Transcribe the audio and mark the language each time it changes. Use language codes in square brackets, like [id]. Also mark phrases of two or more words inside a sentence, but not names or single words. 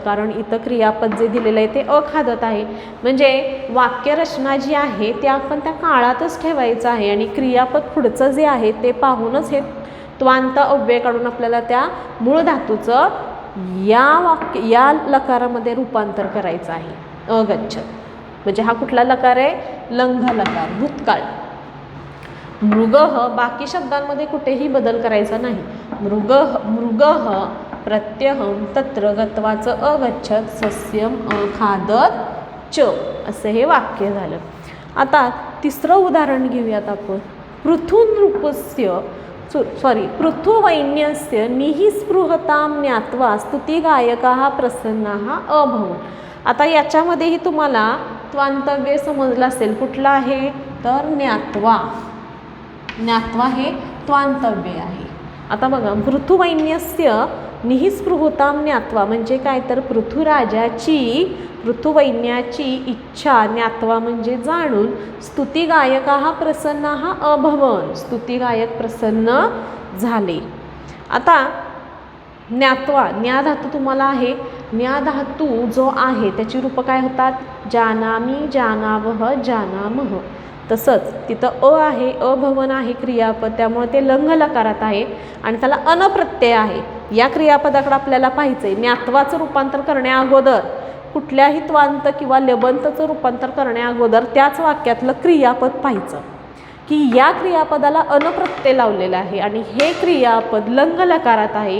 [mr] कारण इथं क्रियापद जे दिलेलं आहे ते अखादत आहे. म्हणजे वाक्यरचना जी आहे ते आपण त्या काळातच ठेवायचं आहे आणि क्रियापद पुढचं जे आहे ते पाहूनच हे त्वांत अव्यय काढून आपल्याला त्या मूळ धातूचं या लकारामध्ये रूपांतर करायचं आहे अगच्छत. म्हणजे हा कुठला लकार आहे, लंघ लकार, भूतकाळ. मृगः बाकी शब्दांमध्ये कुठेही बदल करायचा नाही. [sa] मृगः प्रत्यहं तत्र गत्वाचं अगच्छत सस्यम अखादत च [mr] असं हे वाक्य झालं. आता तिसरं उदाहरण घेऊयात आपण. [sa] पृथुवैन्यस्य निःस्पृहतां ज्ञात्वा स्तुतिगायकाः प्रसन्नाः अभवन्. [mr] आता याच्यामध्येही तुम्हाला त्वांतव्य समजलं असेल कुठला आहे, तर ज्ञात्वा. ज्ञात्वा हे त्वांतव्य आहे. आता बघा, [sa] पृथुवैन्यस्य निःस्पृहतां ज्ञात्वा [mr] म्हणजे काय, तर पृथुवैन्याची इच्छा ज्ञात्वा म्हणजे जाणून [sa] स्तुतिगायकाः प्रसन्नाः अभवन्. [mr] स्तुतिगायक प्रसन्न झाले. आता ज्ञात्वा ज्ञा धातू तुम्हाला आहे. ज्ञा धातू जो आहे त्याची रूपं काय होतात, [sa] जानामि, जानावह, जानामह. [mr] तसंच तिथं अ आहे, अभवन आहे क्रियापद, त्यामुळे ते लंघ लकारात आहे आणि त्याला अनप्रत्यय आहे. या क्रियापदाकडे आपल्याला पाहायचं आहे. ज्ञात्वाचं रूपांतर करण्या अगोदर कुठल्याही त्वांत किंवा लबंतचं रूपांतर करण्या अगोदर त्याच वाक्यातलं क्रियापद पाहायचं की या क्रियापदाला अनप्रत्यय लावलेला आहे आणि हे क्रियापद लंघ लकारात आहे.